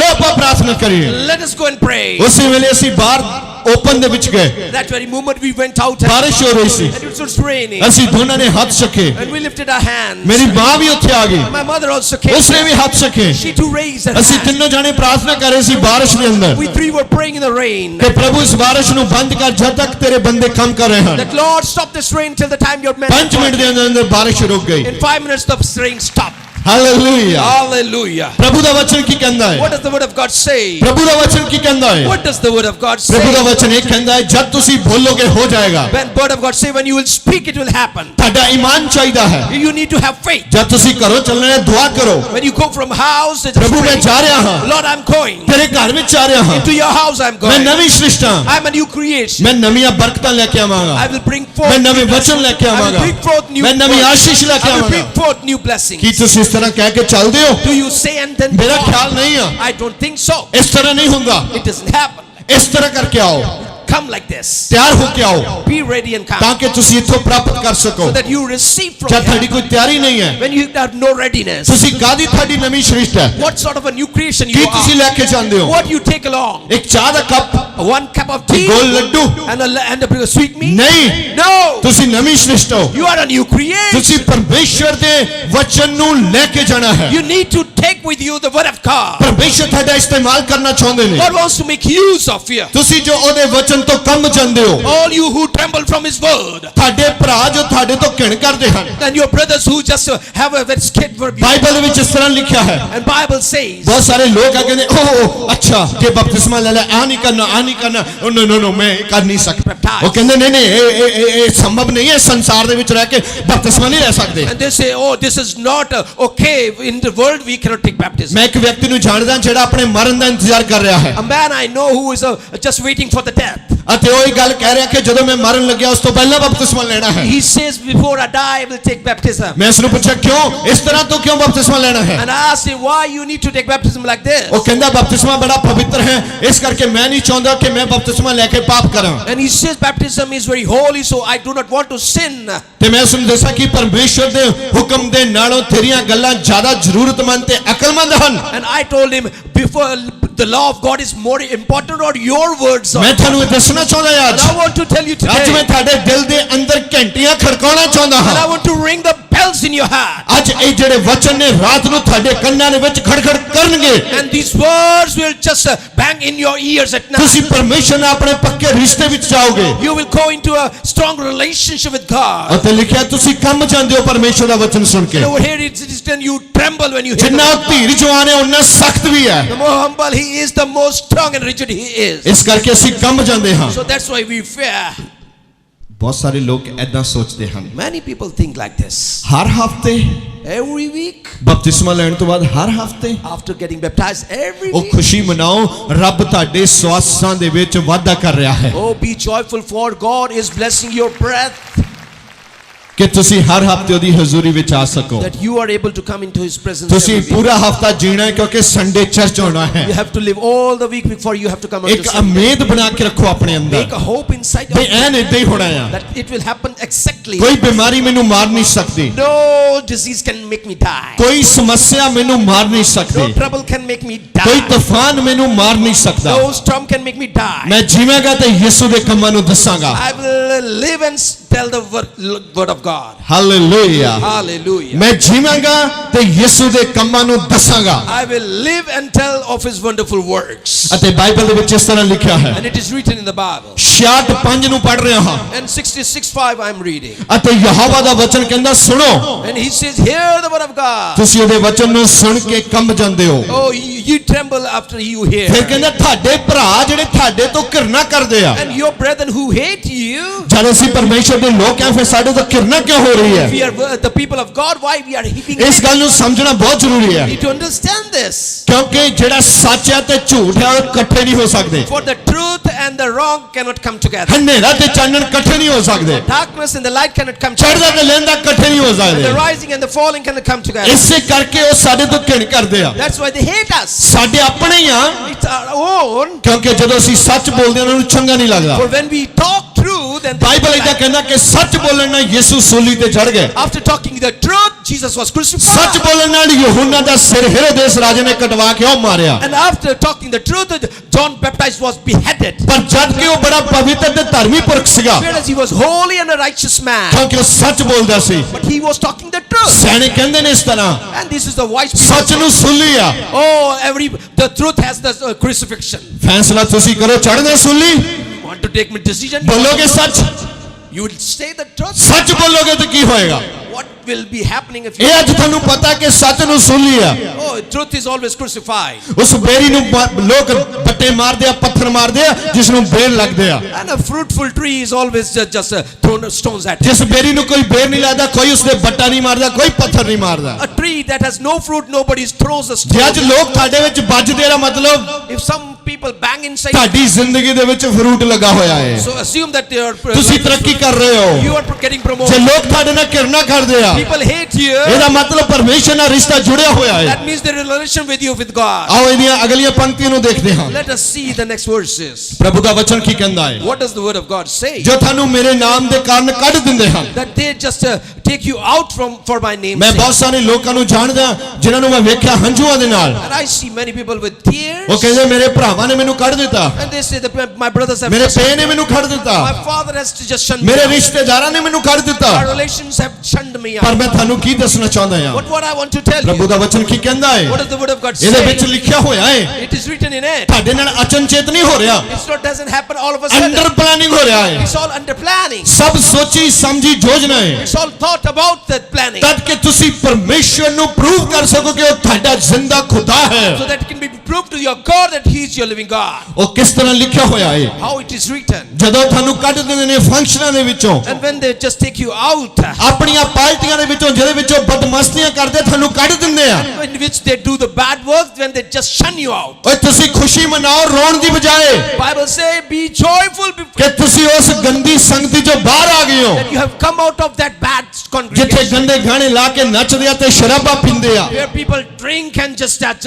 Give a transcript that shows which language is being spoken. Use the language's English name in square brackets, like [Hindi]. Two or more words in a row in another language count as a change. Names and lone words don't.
[Punjabi] ਚਲੋ ਆਪਾਂ ਪ੍ਰਾਰਥਨਾ ਕਰੀਏ। [English] let us go and pray. [Punjabi] ਉਸੇ ਵੇਲੇ ਅਸੀਂ ਬਾਹਰ ਓਪਨ ਦੇ ਵਿੱਚ ਗਏ, [English] That very moment we went out and [Punjabi] ਬਾਰਿਸ਼ ਹੋ ਰਹੀ ਸੀ, [English] it was raining. [Punjabi] ਅਸੀਂ ਦੋਨਾਂ ਨੇ ਹੱਥ ਚੱਕੇ। [English] And we lifted our hands. [Punjabi] ਮੇਰੀ ਮਾਂ ਵੀ ਉੱਥੇ ਆ ਗਈ, [English] My mother also came. [Punjabi] ਉਸਨੇ ਵੀ ਹੱਥ ਚੱਕੇ। [English] She too raised her [Punjabi] ਅਸੀਂ [English] hand. [Punjabi] ਤਿੰਨੋਂ ਜਾਣੇ ਪ੍ਰਾਰਥਨਾ ਕਰ ਰਹੇ ਸੀ ਬਾਰਿਸ਼ ਦੇ ਅੰਦਰ [English] We three were praying in the rain. [Punjabi] ਕਿ ਪ੍ਰਭੂ ਇਸ ਬਾਰਿਸ਼ ਨੂੰ ਬੰਦ ਕਰ ਜਦ ਤੱਕ ਤੇਰੇ ਬੰਦੇ ਕੰਮ ਕਰ ਰਹੇ ਹਨ। [English] That Lord, stop this rain till the time your men. [Punjabi] 5 ਮਿੰਟ ਦੇ ਅੰਦਰ ਬਾਰਿਸ਼ ਰੁਕ ਗਈ। [English] In 5 minutes the rain stopped. [Punjabi] ਹਾਲੇਲੂਇਆ। [English] Hallelujah. [Punjabi] ਪ੍ਰਭੂ ਦਾ ਵਚਨ ਕੀ ਕਹਿੰਦਾ ਹੈ? [English] What does the word of God say? [Punjabi] ਪ੍ਰਭੂ ਦਾ ਵਚਨ ਕੀ ਕਹਿੰਦਾ ਹੈ? [English] What does the word of God [Punjabi] ਪ੍ਰਭੂ ਦਾ [English] say? [Punjabi] ਵਚਨ ਇਹ ਕਹਿੰਦਾ ਹੈ ਜਦ ਤੁਸੀਂ ਬੋਲੋਗੇ ਹੋ ਜਾਏਗਾ। [English] When word of God say when you will speak it will happen. [Punjabi] ਤੁਹਾਡਾ ਈਮਾਨ ਚਾਹੀਦਾ ਹੈ। [English] You need to have faith. [Punjabi] ਜਦ ਤੁਸੀਂ ਘਰੋਂ ਚੱਲਣਾ ਹੈ ਦੁਆ ਕਰੋ, [English] When you go from house to [Punjabi] ਪ੍ਰਭੂ ਮੈਂ ਜਾ ਰਿਹਾ ਹਾਂ, [English] Lord, I'm going. [Punjabi] ਤੇਰੇ ਘਰ ਵਿੱਚ ਜਾ ਰਿਹਾ ਹਾਂ, [English] Into your house I'm [Punjabi] ਮੈਂ [English] going. [Punjabi] ਨਵੀਂ ਸ੍ਰਿਸ਼ਟ ਹਾਂ, [English] I'm a new creation. [Punjabi] ਮੈਂ ਨਵੀਆਂ ਬਰਕਤਾਂ ਲੈ ਕੇ ਆਵਾਂਗਾ, [English] I will bring forth. [Punjabi] ਮੈਂ ਨਵੇਂ ਵਚਨ ਲੈ ਕੇ [English] I will [Punjabi] ਆਵਾਂਗਾ, [English] bring forth new [Punjabi] ਮੈਂ ਨਵੀਂ [English] words. [Punjabi] ਆਸ਼ੀਸ਼ ਲੈ ਕੇ [English] I will bring [Punjabi] ਆਵਾਂਗਾ। [English] forth new blessings. [Punjabi] ਕੀ ਤੁਸੀਂ ਇਸ ਤਰ੍ਹਾਂ ਕਹਿ ਕੇ ਚੱਲਦੇ ਹੋ? [English] Do you say and then [Punjabi] ਮੇਰਾ [English] walk? [Punjabi] ਖਿਆਲ ਨਹੀਂ ਆ, [English] I don't think so. [Punjabi] ਇਸ ਤਰ੍ਹਾਂ ਨਹੀਂ ਹੁੰਦਾ। [English] It doesn't happen. [Punjabi] ਇਸ ਤਰ੍ਹਾਂ ਕਰਕੇ ਆਓ, [English] Come like this. [Punjabi] ਤਿਆਰ ਹੋ ਕੇ ਆਓ [English] Be ready and come. [Punjabi] ਤਾਂ ਕਿ ਤੁਸੀਂ ਇੱਥੋਂ ਪ੍ਰਾਪਤ ਕਰ ਸਕੋ। [English] So that you receive from [Punjabi] ਜਦ ਤੁਹਾਡੀ [English] heaven. [Punjabi] ਕੋਈ ਤਿਆਰੀ ਨਹੀਂ ਹੈ, [English] When you have no readiness. [Punjabi] ਤੁਸੀਂ ਕਾਹਦੀ ਤੁਹਾਡੀ ਨਵੀਂ ਸ੍ਰਿਸ਼ਟ ਹੈ? [English] What sort of a new creation [Punjabi] ਕੀ [English] you [Punjabi] ਤੁਸੀਂ [English] are? [Punjabi] ਲੈ ਕੇ ਜਾਂਦੇ ਹੋ? [English] What you take along? [Punjabi] ਇੱਕ ਚਾਹ ਦਾ ਕੱਪ, [English] 1 cup of tea [Punjabi] ਗੋਲ ਲੱਡੂ? [English] and a sweet meat? [Punjabi] ਨਹੀਂ, [English] No. [Punjabi] ਤੁਸੀਂ ਨਵੀਂ ਸ੍ਰਿਸ਼ਟ ਹੋ। [English] You are a new creation. [Punjabi] ਤੁਸੀਂ ਪਰਮੇਸ਼ਰ ਦੇ ਵਚਨ ਨੂੰ ਲੈ ਕੇ ਜਾਣਾ ਹੈ। [English] You need to take with you the word of God. [Punjabi] ਪਰਮੇਸ਼ਰ ਤੁਹਾਡਾ ਇਸਤੇਮਾਲ ਕਰਨਾ ਚਾਹੁੰਦੇ ਨੇ। [English] God wants to make use of you. [Punjabi] ਤੁਸੀਂ ਜੋ ਉਹਦੇ ਵਚਨ ਤੋਂ ਕੰਮ ਜਾਂਦੇ ਹੋ, [English] All you who tremble from his word. [Punjabi] ਤੁਹਾਡੇ ਭਰਾ ਜੋ ਤੁਹਾਡੇ ਤੋਂ ਘਿਣ ਕਰਦੇ ਹਨ, [English] And your brothers who just have a that skid for you. [Punjabi] ਬਾਈਬਲ ਦੇ ਵਿੱਚ ਇਸ ਤਰ੍ਹਾਂ ਲਿਖਿਆ ਹੈ। [English] And Bible says. [Punjabi] ਬਹੁਤ ਸਾਰੇ ਲੋਕ ਆ ਕਹਿੰਦੇ ਓਹ ਅੱਛਾ ਕਿ ਬਪਤਿਸਮਾ ਲੈ ਲੈ, ਆ ਨਹੀਂ ਕਰਨਾ, ਆ ਨਹੀਂ ਕਰਨਾ, [English] no no no [Punjabi] ਮੈਂ ਇਹ ਕਰ ਨਹੀਂ ਸਕਦਾ। ਉਹ ਕਹਿੰਦੇ ਨਹੀਂ ਨਹੀਂ ਇਹ ਸੰਭਵ ਨਹੀਂ ਹੈ, ਸੰਸਾਰ ਦੇ ਵਿੱਚ ਰਹਿ ਕੇ ਬਪਤਿਸਮਾ ਨਹੀਂ ਲੈ ਸਕਦੇ। [English] And they say, oh, this is not okay. In the world we cannot take baptism. [Punjabi] ਮੈਂ ਇੱਕ ਵਿਅਕਤੀ ਨੂੰ ਜਾਣਦਾ ਜਿਹੜਾ ਆਪਣੇ ਮਰਨ ਦਾ ਇੰਤਜ਼ਾਰ ਕਰ ਰਿਹਾ ਹੈ [English] A man I know who is just waiting for the death. [Punjabi] ਅਤੇ ਉਹ ਇਹ ਗੱਲ ਕਹਿ ਰਿਹਾ ਕਿ ਜਦੋਂ ਮੈਂ ਮਰਨ ਲੱਗਿਆ ਉਸ ਤੋਂ ਪਹਿਲਾਂ ਬਪਤਿਸਮਾ ਲੈਣਾ ਹੈ। [English] He says, before I die, I will take baptism. [Punjabi] ਮੈਂ ਉਸ ਨੂੰ ਪੁੱਛਿਆ ਕਿਉਂ ਇਸ ਤਰ੍ਹਾਂ ਤੋਂ ਕਿਉਂ ਬਪਤਿਸਮਾ ਲੈਣਾ ਹੈ? [English] And I asked him, why you need to take baptism like this? [Punjabi] ਉਹ ਕਹਿੰਦਾ ਬਪਤਿਸਮਾ ਬੜਾ ਪਵਿੱਤਰ ਹੈ, ਇਸ ਕਰਕੇ ਮੈਂ ਨਹੀਂ ਚਾਹੁੰਦਾ ਕਿ ਮੈਂ ਬਪਤਿਸਮਾ ਲੈ ਕੇ ਪਾਪ ਕਰਾਂ। [English] And he says baptism is very holy, so I do not want to sin. [Punjabi] ਤੇ ਮੈਂ ਉਸ ਨੂੰ ਦੱਸਿਆ ਕਿ ਪਰਮੇਸ਼ਰ ਦੇ ਹੁਕਮ ਦੇ ਨਾਲੋਂ ਤੇਰੀਆਂ ਗੱਲਾਂ ਜ਼ਿਆਦਾ ਜ਼ਰੂਰਤਮੰਦ ਤੇ ਅਕਲਮੰਦ ਹਨ। [English] And I told him, before the law of God is more important or your words are. [Punjabi] ਮੈਂ ਤੁਹਾਨੂੰ ਇਹ ਦੱਸਣਾ ਚਾਹੁੰਦਾ ਹਾਂ [English] And I want to tell you [Punjabi] ਅੱਜ ਮੈਂ [English] today. [Punjabi] ਤੁਹਾਡੇ ਦਿਲ ਦੇ ਅੰਦਰ ਘੰਟੀਆਂ ਖੜਕਾਉਣਾ ਚਾਹੁੰਦਾ [English] And I [Punjabi] ਹਾਂ। [English] want to ring the bells in your heart. [Punjabi] ਅੱਜ ਇਹ ਜਿਹੜੇ ਵਚਨ ਨੇ ਰਾਤ ਨੂੰ ਤੁਹਾਡੇ ਕੰਨਾਂ ਦੇ ਵਿੱਚ ਖੜਖੜ ਕਰਨਗੇ। [English] And these words will just bang in your ears at night. [Punjabi] ਤੁਸੀਂ ਪਰਮੇਸ਼ਰ ਨਾਲ ਆਪਣੇ ਪੱਕੇ ਰਿਸ਼ਤੇ ਵਿੱਚ ਜਾਓਗੇ। [English] You will go into a strong relationship with God. [Punjabi] ਅਤੇ ਲਿਖਿਆ ਤੁਸੀਂ ਕੰਮ ਜਾਂਦੇ ਹੋ ਪਰਮੇਸ਼ਰ ਦਾ ਵਚਨ ਸੁਣ ਕੇ। [English] And over here it is written, you tremble when you hear the [Punjabi] ਜਿੰਨਾ [English] word of God. [Punjabi] ਧੀਰ ਜਵਾਨ ਹੈ ਉਨਾ ਸਖਤ ਵੀ ਹੈ। [English] The more humble he is, the more strong and rigid he is. [Punjabi] ਇਸ ਕਰਕੇ ਅਸੀਂ ਕੰਮ ਜਾਂਦੇ ਹਾਂ। [English] So that's why we fear. [Punjabi] ਬਹੁਤ ਸਾਰੇ ਲੋਕ ਐਦਾਂ ਸੋਚਦੇ ਹਨ। [English] Many people think like this. [Punjabi] ਹਰ ਹਫਤੇ [English] Every week, [Punjabi] ਬਪਤਿਸਮਾ ਲੈਣ ਤੋਂ ਬਾਅਦ ਹਰ ਹਫਤੇ [English] after getting baptized, every [Punjabi] ਉਹ [English] week. [Punjabi] ਖੁਸ਼ੀ ਮਨਾਓ, ਰੱਬ ਤੁਹਾਡੇ ਸਵਾਸਾਂ ਦੇ ਵਿੱਚ ਵਾਧਾ ਕਰ ਰਿਹਾ ਹੈ [English] Oh, be joyful, for God is blessing your breath, [Punjabi] ਕਿ ਤੁਸੀਂ ਹਰ ਹਫਤੇ ਉਹਦੀ ਹਜ਼ੂਰੀ ਵਿੱਚ ਆ ਸਕੋ। [English] that you are able to come into his presence [Punjabi] ਤੁਸੀਂ [English] every week. [Punjabi] ਪੂਰਾ ਹਫਤਾ ਜੀਣਾ ਹੈ ਕਿਉਂਕਿ [English] Sunday church [Punjabi] ਹੋਣਾ ਹੈ। [English] You have to live all the week before you have to come [Punjabi] ਇੱਕ [English] unto Sunday. [Punjabi] ਉਮੀਦ ਬਣਾ ਕੇ ਰੱਖੋ ਆਪਣੇ ਅੰਦਰ [English] Make a hope inside [Punjabi] ਵੀ [English] of you [Punjabi] ਐਨ ਏਦਾਂ ਹੀ ਹੋਣਾ ਆ। [English] that it will happen exactly. [Punjabi] ਕੋਈ ਬਿਮਾਰੀ ਮੈਨੂੰ ਮਾਰ ਨਹੀਂ ਸਕਦੀ, [English] No disease can make me die. [Punjabi] ਕੋਈ ਸਮੱਸਿਆ ਮੈਨੂੰ ਮਾਰ ਨਹੀਂ [English] No [Punjabi] ਸਕਦੀ, [English] trouble can make me [Punjabi] ਕੋਈ [English] die. [Punjabi] ਤੂਫਾਨ ਮੈਨੂੰ ਮਾਰ ਨਹੀਂ ਸਕਦਾ। [English] No storm can make me die. [Punjabi] ਮੈਂ ਜੀਵਾਂਗਾ ਤੇ ਯਿਸੂ ਦੇ ਕੰਮਾਂ ਨੂੰ ਦੱਸਾਂਗਾ। [English] I will live and tell the word of God. [Punjabi] ਹਾਲੇਲੂਇਆ। [English] Hallelujah. [Punjabi] ਮੈਂ ਜੀਵਾਂਗਾ ਤੇ ਯਿਸੂ ਦੇ ਕੰਮਾਂ ਨੂੰ ਦੱਸਾਂਗਾ। [English] I will live and tell of his wonderful works. [Punjabi] ਅਤੇ ਬਾਈਬਲ ਦੇ ਵਿੱਚ ਇਸ ਤਰ੍ਹਾਂ ਲਿਖਿਆ ਹੈ। [English] And it is written in the Bible. [Punjabi] 66:5 ਨੂੰ ਪੜ੍ਹ ਰਿਹਾ ਹਾਂ [English] And 66:5 I'm reading. [Punjabi] ਅਤੇ ਯਹੋਵਾ ਦਾ ਵਚਨ ਕਹਿੰਦਾ ਸੁਣੋ। [English] And he says, hear the word of God. [Punjabi] ਤੁਸੀਂ ਉਹਦੇ ਵਚਨ ਨੂੰ ਸੁਣ ਕੇ ਕੰਬ ਜਾਂਦੇ ਹੋ। [English] Oh, you tremble after you hear. [Punjabi] ਫਿਰ ਕਹਿੰਦਾ ਤੁਹਾਡੇ ਭਰਾ ਜਿਹੜੇ ਤੁਹਾਡੇ ਤੋਂ ਘਿਰਨਾ ਕਰਦੇ ਆ, [English] And your brethren who hate you. [Punjabi] ਜਦ ਅਸੀਂ ਪਰਮੇਸ਼ਰ ਦੇ ਲੋਕ ਆ ਫਿਰ ਸਾਡੇ ਤੋਂ ਘਿਰਨਾ ਕਿਉਂ ਹੋ ਰਹੀ ਹੈ [English] We are the people of God. Why we are heaping [Punjabi] ਇਸ ਗੱਲ ਨੂੰ ਸਮਝਣਾ ਬਹੁਤ ਜ਼ਰੂਰੀ ਹੈ [English] You need to understand this. [Punjabi] ਕਿਉਂਕਿ ਜਿਹੜਾ ਸੱਚ ਹੈ ਤੇ ਝੂਠ ਹੈ ਉਹ ਇਕੱਠੇ ਨਹੀਂ ਹੋ ਸਕਦੇ [English] For the truth and the wrong cannot come together. [Punjabi] ਹਨੇਰਾ ਤੇ ਚਾਨਣ ਇਕੱਠੇ ਨਹੀਂ ਹੋ ਸਕਦੇ [English] Darkness and the light cannot come together. [Punjabi] ਚੜ੍ਹਦਾ ਤੇ ਲਹਿੰਦਾ ਇਕੱਠੇ ਨਹੀਂ ਹੋ [English] The [Punjabi] ਸਕਦੇ [English] rising and the falling cannot come together. [Punjabi] ਇਸੇ ਕਰਕੇ ਉਹ ਸਾਡੇ ਤੋਂ ਘਿਣ ਕਰਦੇ ਆ [English] That's why they hate us. [Punjabi] ਸਾਡੇ ਆਪਣੇ ਹੀ ਆ [English] It's our own. [Punjabi] ਕਿਉਂਕਿ ਜਦੋਂ ਅਸੀਂ ਸੱਚ ਬੋਲਦੇ ਹਾਂ ਉਹਨਾਂ ਨੂੰ ਚੰਗਾ ਨਹੀਂ ਲੱਗਦਾ [English] For when we talk truth and [Punjabi] ਬਾਈਬਲ ਇਦਾਂ ਕਹਿੰਦਾ ਕਿ ਸੱਚ ਬੋਲਣ ਨਾਲ ਯਿਸੂ ਸੂਲੀ ਤੇ ਚੜ੍ਹ ਗਏ [English] after talking the truth, Jesus was crucified. [Punjabi] ਸੱਚ ਬੋਲਣ ਨਾਲ ਯਹੂਨਾ ਦਾ ਸਿਰ ਹੈਰੋਦੇਸ ਰਾਜੇ ਨੇ ਕਟਵਾ ਕੇ ਉਹ ਮਾਰਿਆ [English] And after talking the truth, John Baptist was beheaded. [Punjabi] ਪਰ ਜਦ ਕਿ ਉਹ ਬੜਾ ਪਵਿੱਤਰ ਤੇ ਧਰਮੀ ਪੁਰਖ ਸੀਗਾ [English] Whereas he was holy and a righteous man. [Punjabi] ਕਿਉਂਕਿ ਉਹ ਸੱਚ ਬੋਲਦਾ ਸੀ [English] But he was talking the truth. [Punjabi] ਸਿਆਣੇ ਕਹਿੰਦੇ ਨੇ ਇਸ ਤਰ੍ਹਾਂ [English] And this is the wise people. [Punjabi] ਸੱਚ ਨੂੰ ਸੂਲੀ ਆ [English] Oh, the truth has the crucifixion. [Punjabi] ਫੈਸਲਾ ਤੁਸੀਂ ਕਰੋ ਚੜ੍ਹਨਾ ਸੂਲੀ [English] Want to take my decision? [Punjabi] ਬੋਲੋਗੇ ਸੱਚ [English] You will say the truth. [Punjabi] ਸੱਚ ਬੋਲੋਗੇ ਤਾਂ ਕੀ ਹੋਏਗਾ [English] What will be happening if you? [Punjabi] ਇਹ ਅੱਜ ਤੁਹਾਨੂੰ ਪਤਾ ਕਿ ਸੱਚ ਨੂੰ ਸੂਲੀ ਆ [English] Oh, truth is always crucified. [Punjabi] ਉਸ ਬੇਰੀ ਨੂੰ ਲੋਕ ਬੱਟੇ ਮਾਰਦੇ ਆ ਪੱਥਰ ਮਾਰਦੇ ਆ ਜਿਸ ਨੂੰ ਬੇਰ ਲੱਗਦੇ ਆ [English] And a fruitful tree is always just thrown stones at it. [Punjabi] ਜਿਸ ਬੇਰੀ ਨੂੰ ਕੋਈ ਬੇਰ ਨਹੀਂ ਲੱਗਦਾ ਕੋਈ ਉਸਦੇ ਬੱਟਾ ਨਹੀਂ ਮਾਰਦਾ ਕੋਈ ਪੱਥਰ ਨਹੀਂ ਮਾਰਦਾ [English] A tree that has no fruit, nobody throws a [Punjabi] ਜੇ ਅੱਜ [English] stone. [Punjabi] ਲੋਕ ਤੁਹਾਡੇ ਵਿੱਚ ਵੱਜਦੇ ਆ ਮਤਲਬ [English] If some people bang inside, [Punjabi] ਤੁਹਾਡੀ ਜ਼ਿੰਦਗੀ ਦੇ ਵਿੱਚ ਫਰੂਟ ਲੱਗਾ ਹੋਇਆ ਹੈ [English] so assume that they are. [Punjabi] ਤੁਸੀਂ ਤਰੱਕੀ ਕਰ ਰਹੇ ਹੋ [English] You are getting [Punjabi] ਜੇ [English] promoted. [Punjabi] ਲੋਕ ਤੁਹਾਡੇ ਨਾਲ ਘਿਰਨਾ ਕਰਦੇ ਆ [English] People hate you. [Punjabi] ਇਹਦਾ ਮਤਲਬ ਪਰਮੇਸ਼ਰ ਨਾਲ ਰਿਸ਼ਤਾ ਜੁੜਿਆ ਹੋਇਆ ਹੈ [English] That means the relation with you with God. [Punjabi] ਆਓ ਇਹਦੀਆਂ ਅਗਲੀਆਂ ਪੰਕਤੀਆਂ ਨੂੰ ਦੇਖਦੇ ਹਾਂ [English] Let us see the next verses. [Punjabi] ਪ੍ਰਭੂ ਦਾ ਵਚਨ ਕੀ ਕਹਿੰਦਾ ਹੈ [English] What does the word of God say? [Punjabi] ਜੋ ਤੁਹਾਨੂੰ ਮੇਰੇ ਨਾਮ ਦੇ ਕਾਰਨ ਕੱਢ ਦਿੰਦੇ ਹਨ [English] That they just take you out for my name's [Punjabi] ਮੈਂ [English] sake. [Punjabi] ਬਹੁਤ ਸਾਰੇ ਲੋਕਾਂ ਨੂੰ ਜਾਣਦਾ ਜਿਨ੍ਹਾਂ ਨੂੰ ਮੈਂ ਵੇਖਿਆ ਹੰਝੂਆਂ ਦੇ ਨਾਲ [English] And I see many people with tears. [Punjabi] ਉਹ ਕਹਿੰਦੇ ਮੇਰੇ ਭਰਾਵਾਂ ਨੇ ਮੈਨੂੰ ਕੱਢ ਦਿੱਤਾ [English] And they say that my brothers have [Punjabi] ਮੇਰੇ [English] just, [Punjabi] ਪੇ ਨੇ ਮੈਨੂੰ ਕੱਢ ਦਿੱਤਾ [English] my father has to just shun me [Punjabi] ਮੇਰੇ [English] out. [Punjabi] ਰਿਸ਼ਤੇਦਾਰਾਂ ਨੇ ਮੈਨੂੰ ਕੱਢ ਦਿੱਤਾ [English] Our relations have shunned me [Punjabi] ਪਰ [English] out. [Punjabi] ਮੈਂ ਤੁਹਾਨੂੰ ਕੀ ਦੱਸਣਾ ਚਾਹੁੰਦਾ ਹਾਂ [English] What I want to tell [Punjabi] ਪ੍ਰਭੂ [English] you. [Punjabi] ਦਾ ਵਚਨ ਕੀ ਕਹਿੰਦਾ ਹੈ [English] What does the word of God [Punjabi] ਇਹਦੇ ਵਿੱਚ [English] say? [Punjabi] ਲਿਖਿਆ ਹੋਇਆ ਹੈ [English] It is written in it. [Punjabi] ਤੁਹਾਡੇ ਨਾਲ ਅਚਨਚੇਤ ਨਹੀਂ ਹੋ ਰਿਹਾ [English] It's not doesn't happen all of a sudden. under planning [Punjabi] ਹੋ ਰਿਹਾ ਹੈ [English] It's all under planning. [Punjabi] ਸਭ ਸੋਚੀ ਸਮਝੀ ਯੋਜਨਾ ਹੈ [English] It's all thought about that planning. [Punjabi] ਤਦ ਕਿ ਤੁਸੀਂ ਪਰਮੇਸ਼ਰ ਨੂੰ ਪ੍ਰੂਵ ਕਰ ਸਕੋ ਕਿ ਉਹ ਤੁਹਾਡਾ ਜ਼ਿੰਦਾ ਖੁਦਾ ਹੈ [English] So that it can be proved to your God that He is your living God. [Punjabi] ਉਹ ਕਿਸ ਤਰ੍ਹਾਂ ਲਿਖਿਆ ਹੋਇਆ ਹੈ [English] How it is written. [Punjabi] ਜਦੋਂ ਤੁਹਾਨੂੰ ਕੱਢ ਦਿੰਦੇ ਨੇ ਫੰਕਸ਼ਨਾਂ ਦੇ ਵਿੱਚੋਂ [English] And when they just take you out, [Punjabi] ਆਪਣੀਆਂ ਪਾਰਟੀਆਂ ਦੇ ਵਿੱਚੋਂ ਜਿਹਦੇ ਵਿੱਚੋਂ ਬਦਮਸਤੀਆਂ ਕਰਦੇ ਤੁਹਾਨੂੰ ਕੱਢ ਦਿੰਦੇ ਆ [English] in which they do the bad work, when they just shun you out. [Punjabi] ਓਏ ਤੁਸੀਂ ਖੁਸ਼ੀ ਮਨਾਓ ਰੋਣ ਦੀ ਬਜਾਏ [English] Bible say, be joyful [Punjabi] ਕਿ ਤੁਸੀਂ ਉਸ ਗੰਦੀ ਸੰਗਤੀ ਚੋਂ ਬਾਹਰ ਆ ਗਏ ਹੋ [English] that you have come out of that bad [Punjabi] ਜਿੱਥੇ [English] congregation [Punjabi] ਗੰਦੇ ਗਾਣੇ ਲਾ ਕੇ ਨੱਚਦੇ ਆ ਤੇ ਸ਼ਰਾਬਾਂ ਪੀਂਦੇ ਆ [English] where people drink and just dance,